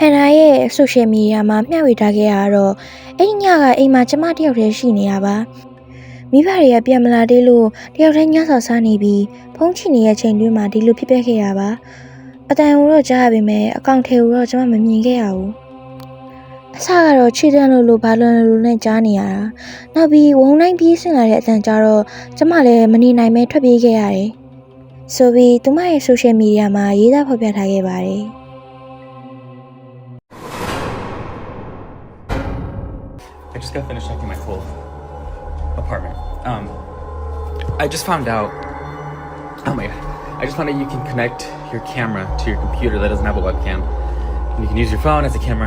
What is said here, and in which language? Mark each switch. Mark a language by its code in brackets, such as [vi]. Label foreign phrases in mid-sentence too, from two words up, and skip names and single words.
[my] Hannah ရဲ့ social media မှာမျှဝေထားခဲ့ရတော့အဲ့ဒီညကအိမ်မှာကျမတယောက်တည်းရှိနေရပါ။မိဘတွေကပြန်မလာသေးလို့တယောက်တည်းညစာစားနေပြီးဖုန်းချိနေတဲ့ချိန်တွင်းမှာဒီလိုဖြစ်ပျက်ခဲ့ရပါ။အတန်ကိုတော့ကြားရပေမဲ့အကောင့်ထဲကိုတော့ကျမမမြင်ခဲ့ရဘူး။အစကတော့ခြေတန်းလို့ဘာလွန်လို့နဲ့ကြားနေရတာနောက်ပြီးဝုန်းတိုင်းပြေးဆင်းလာတဲ့အတန်ကြတော့ကျမလည်းမနေနိုင်ပဲထွက်ပြေးခဲ့ရတယ်ဆိုပြီးသူမရဲ့ social media မှာရေးသားဖော်ပြထားခဲ့ပါတယ် [en] I just got finished checking my full apartment. I just found out. Oh my god! I just found out you can connect your camera to your computer that doesn't have a webcam, and you can use your phone as a camera.